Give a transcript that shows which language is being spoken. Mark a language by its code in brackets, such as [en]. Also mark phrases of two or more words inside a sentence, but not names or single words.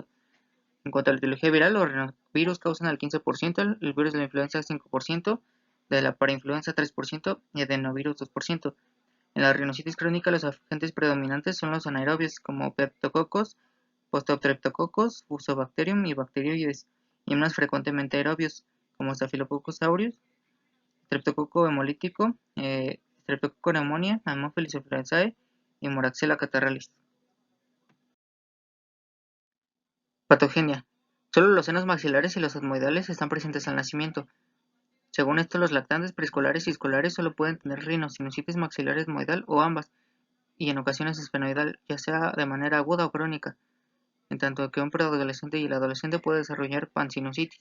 [es] En cuanto a la etiología viral, los rinovirus causan el 15%, el virus de la influenza 5%, de la parainfluenza 3% y adenovirus 2%. En la rinocetis crónica, los agentes predominantes son los anaerobios como Peptococcus, Postostreptococcus, Fusobacterium y Bacteroides, y menos frecuentemente aerobios como Staphylococcus aureus, Streptococcus hemolítico, Streptococcus pneumoniae, Haemophilus influenzae y Moraxella catarrhalis. Patogenia. Solo los senos maxilares y los etmoidales están presentes al nacimiento. Según esto, los lactantes preescolares y escolares solo pueden tener rinosinusitis maxilar etmoidal o ambas, y en ocasiones esfenoidal, ya sea de manera aguda o crónica, en tanto que un preadolescente y el adolescente puede desarrollar pansinusitis.